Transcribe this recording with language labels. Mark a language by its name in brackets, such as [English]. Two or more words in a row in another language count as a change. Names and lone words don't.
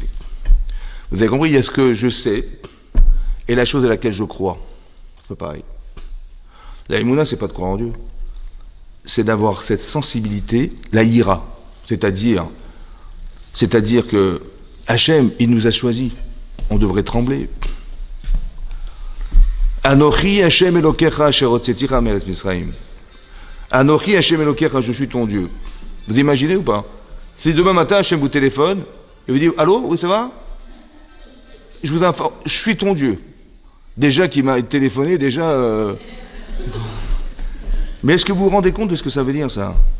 [French] Vous avez compris, il y a ce que je sais et la chose à laquelle je crois. C'est pas pareil. La émouna, c'est pas de croire en Dieu. C'est d'avoir cette sensibilité, la ira. C'est-à-dire que Hachem, il nous a choisis. On devrait trembler. [Hebrew] אנכי השם אלהיך אשר הוצאתיך מארץ מצרים. אנכי השם אלהיך, [French] je suis ton Dieu. Vous imaginez ou pas? Si demain matin Hachem vous téléphone et vous dit allô, oui ça va? Je vous informe, je suis ton Dieu. Déjà qu'il m'a téléphoné, Mais est-ce que vous vous rendez compte de ce que ça veut dire ça?